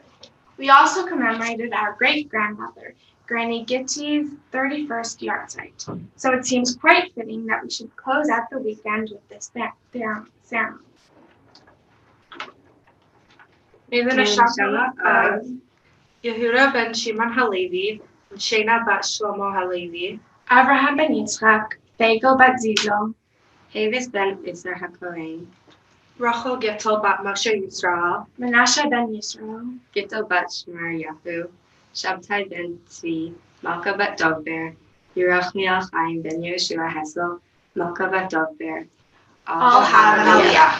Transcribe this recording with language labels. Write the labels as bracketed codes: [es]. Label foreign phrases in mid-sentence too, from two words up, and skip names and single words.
[en] We also commemorated our great-grandmother, Granny Gitti's 31st yahrzeit. So it seems quite fitting that we should close out the weekend with this ceremony. May the neshama of Yehuda ben Shimon Halevi, and Shena bat Shlomo Halevi, Avraham ben Yitzchak, Fagel bat Zizel, Havis ben Isser HaKohen, Rachel Gittel bat Moshe Yisrael, Menashe ben Yisrael, Gittel bat Shmer Yahu, Shabtai ben Tzvi, Malka bat Dovber, Yerachmiel Chaim ben Yeshua Hesel, Malka bat Dovber. all have an aliyah.